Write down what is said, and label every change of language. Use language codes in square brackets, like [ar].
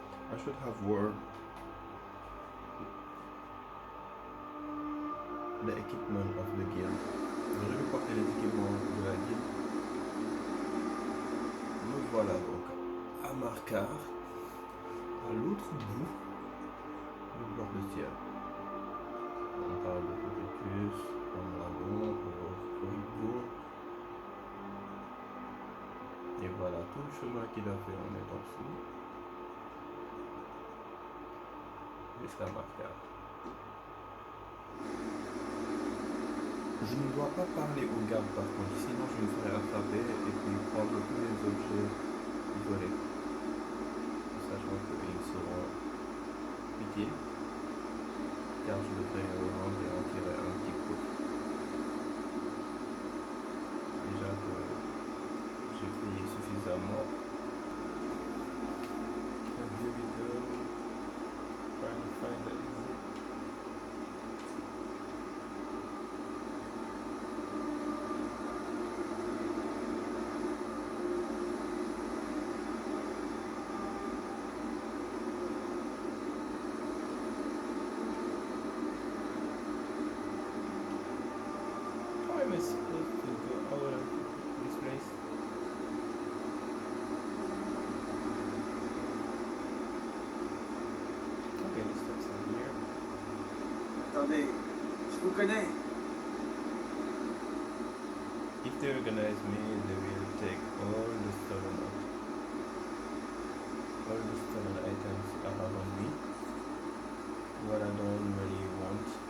[en] I should have worn the equipment of the guild. [fr] J'aurais dû porter les équipements de la guilde. Nous voilà donc à Marquard, à l'autre bout du bord de ciel. On parle de Prometheus, en dragon, Origo. Et voilà tout le chemin qu'il a fait en étant dessous jusqu'à Marquard. Je ne dois pas parler aux gardes par contre, sinon je me ferai attraper et puis prendre tous les objets volés. Sachant qu'ils seront utiles, car je devrais rendre et en tirer un petit coup. Déjà que j'ai payé suffisamment. [en] And here we go, trying to find the exit. How am I supposed to go out of this place? Okay, let's stop something here. [fr] Attendez, je vous connais. [en] If they recognize me, they will take all the stolen items I have on me. What I don't really want.